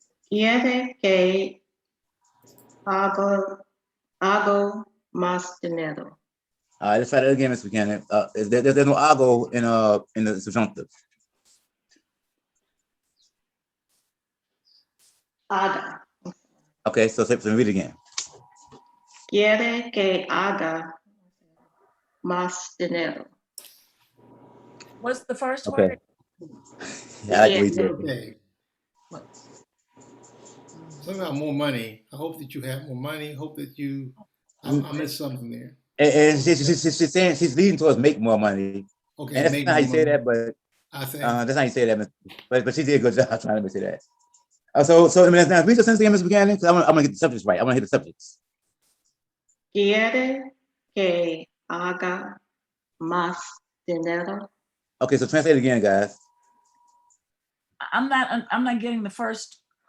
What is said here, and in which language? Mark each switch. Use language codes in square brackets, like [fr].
[es] Quiere que hago más dinero. [en] All right, let's try that again, Miss Buchanan. There's no hago in the subjunctive. [es] Haga. [en] Okay, so read it again. [es] Quiere que haga más dinero. [en] What's the first Okay. word? Yeah, I like to read that. Okay. Something about more money. I hope that you have more money. Hope that you. I missed something there. And she's saying she's leading towards make more money. Okay, and that's not how you say that, but that's not how you say that. But she did a good job trying to say that. So now read your sentence again, Ms. Buchanan, because I'm gonna get the subjects right. I want to hit the subjects. [es] Quiere que haga más dinero. [en] Okay, so translate it again, guys. I'm not getting the first.